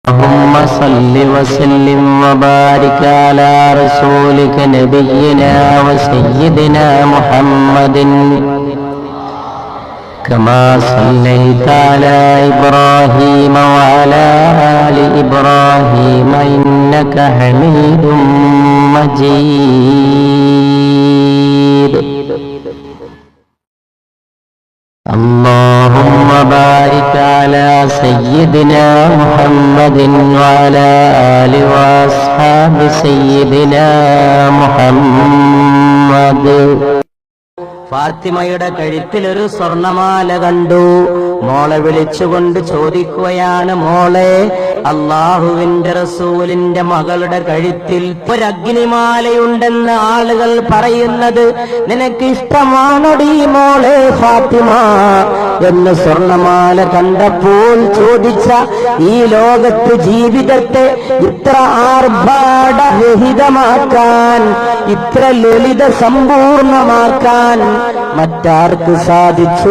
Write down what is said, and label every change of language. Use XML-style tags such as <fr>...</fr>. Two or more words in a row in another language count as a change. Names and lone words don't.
<ar>اللهم صل وسلم وبارك على رسولك نبينا وسيدنا محمد كما صليت على إبراهيم وعلى آل إبراهيم إنك حميد مجيد. اللهم بارك على سيدنا محمد وعلى آل وأصحاب سيدنا محمد.</ar> <ml>ഫാത്തിമയുടെ കഴുത്തിലൊരു സ്വർണമാല കണ്ടു. മോളെ വിളിച്ചുകൊണ്ട് ചോദിക്കുകയാണ്, മോളെ, അള്ളാഹുവിന്റെ റസൂലിന്റെ മകളുടെ കഴുത്തിൽ ഒരു അഗ്നിമാലയുണ്ടെന്ന് ആളുകൾ പറയുന്നത് നിനക്ക് ഇഷ്ടമാണോടി മോളെ ഫാത്തിമ എന്ന് സ്വർണമാല കണ്ടപ്പോൾ ചോദിച്ച ഈ ലോകത്ത് ജീവിതത്തെ ഇത്ര ആർഭാടരഹിതമാക്കാൻ, ഇത്ര ലളിത സമ്പൂർണമാക്കാൻ മറ്റാർക്ക് സാധിച്ചു?</ml>